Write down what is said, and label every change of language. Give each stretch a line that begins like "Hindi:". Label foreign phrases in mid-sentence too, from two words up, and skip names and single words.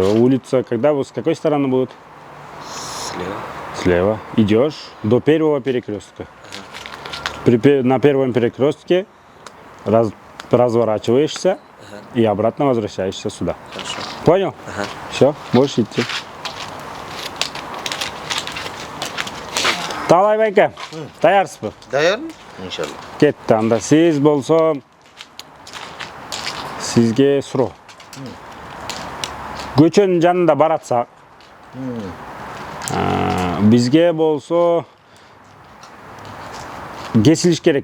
Russian: Улица, с какой стороны будет? Слева. Слева. Идешь до первого перекрестка. На первом перекрестке разворачиваешься и обратно возвращаешься сюда. Хорошо. Понял? Ага. Все, можешь идти.
Kyrgyz: Талай байке, даярсызбы? Даярмын? Иншалла. Кетти. Анда сиз болсо сизге суроо. Көчөнүн жанында баратсак, бизге болсо кесилиш керек.